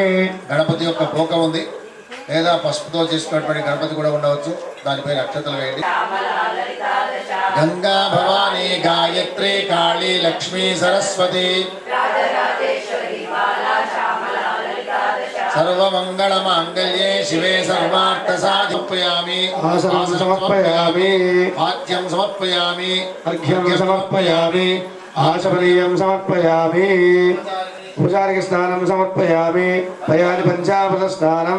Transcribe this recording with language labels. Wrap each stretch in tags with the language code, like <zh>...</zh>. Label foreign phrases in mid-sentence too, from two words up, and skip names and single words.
<te>గణపతి యొక్క పోక ఉంది లేదా పసుపుతో చేసుకున్నటువంటి గణపతి కూడా ఉండవచ్చు. దానిపై అక్షతలు వేయండి. గంగా భవానీ గాయత్రి కాళీ లక్ష్మీ సరస్వతి</te> <sa>सर्वमङ्गलमाङ्गल्ये शिवे सर्वार्थसाधयामि आसनं समर्पयामि वाद्यं समर्पयामि अर्घ्यं समर्पयामि आचमनीयं समर्पयामि पूजारिक स्नानं समर्पयामि पयादि पञ्चामृत स्नानं</sa>